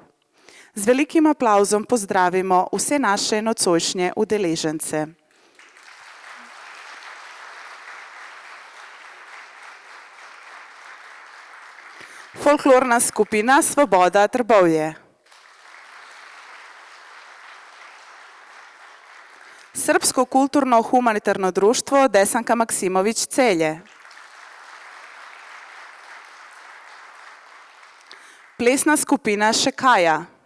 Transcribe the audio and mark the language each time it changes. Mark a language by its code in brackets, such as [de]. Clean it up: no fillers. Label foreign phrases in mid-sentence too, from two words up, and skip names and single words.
[sl] Z velikim aplavzom pozdravimo vse naše nocojšnje udeležence. Folklorna skupina Svoboda Trbovlje. Srpsko kulturno humanitarno društvo Desanka Maksimović Celje. Plesna skupina Šekaja.